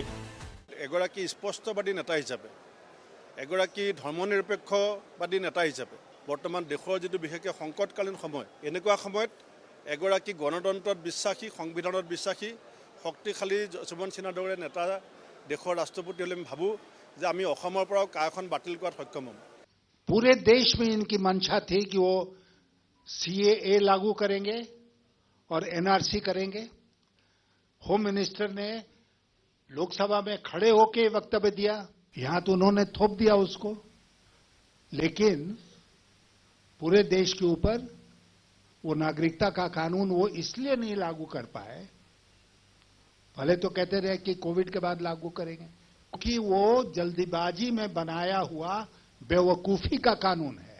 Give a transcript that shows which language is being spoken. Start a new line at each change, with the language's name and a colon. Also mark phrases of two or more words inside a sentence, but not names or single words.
Assamese: এগৰাকী স্পষ্টবাদী নেতা হিচাপে, এগৰাকী ধৰ্মনিৰপেক্ষবাদী নেতা হিচাপে বৰ্তমান দেশৰ যিটো বিশেষকৈ সংকটকালীন সময়, এনেকুৱা সময়ত এগৰাকী গণতন্ত্ৰত বিশ্বাসী, সংবিধানত বিশ্বাসী, শক্তিশালী যশৱন্ত সিনহাৰ দৰে নেতা দেশৰ ৰাষ্ট্ৰপতি হ'লে আমি ভাবোঁ যে আমি অসমৰ পৰাও কাখন বাতিল কৰাত সক্ষম হ'ম।
Hindi: पूरे देश में इनकी मंशा थी कि वो CAA लागू करेंगे और NRC करेंगे।
English: Home Minister
Hindi: ने लोकसभा में खड़े होकर वक्तव्य दिया, यहां तो उन्होंने थोप दिया उसको, लेकिन पूरे देश के ऊपर वो नागरिकता का कानून वो इसलिए नहीं लागू कर पाए, भले तो कहते रहे कि कोविड के बाद लागू करेंगे, क्योंकि वो जल्दीबाजी में बनाया हुआ बेवकूफी का कानून है।